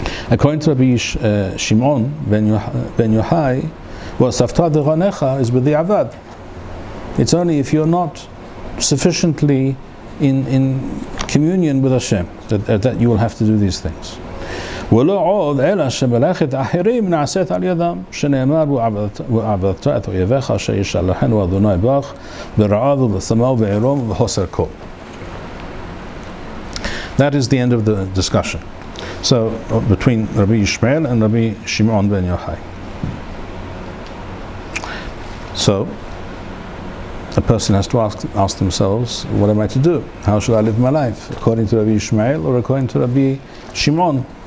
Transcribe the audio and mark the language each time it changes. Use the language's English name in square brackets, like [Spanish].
[English] According to Rabbi Shimon ben Yochai, [Hebrew] V'asafta d'chanecha [English] is b'di'avad. It's only if you're not sufficiently in communion with Hashem that you will have to do these things. [Hebrew] ולא עוד אלא שמלאכת אחרים נעשית על ידם, שנאמר ועבדת את אויביך אשר ישלחנו אדוני בך ברעב ובצמא ובעירום ובחוסר כל. [English] That is the end of the discussion. So between Rabbi Ishmael and Rabbi Shimon ben Yochai. So a person has to ask themselves, what am I to do? How should I live my life? According to Rabbi Ishmael or according to Rabbi Shimon?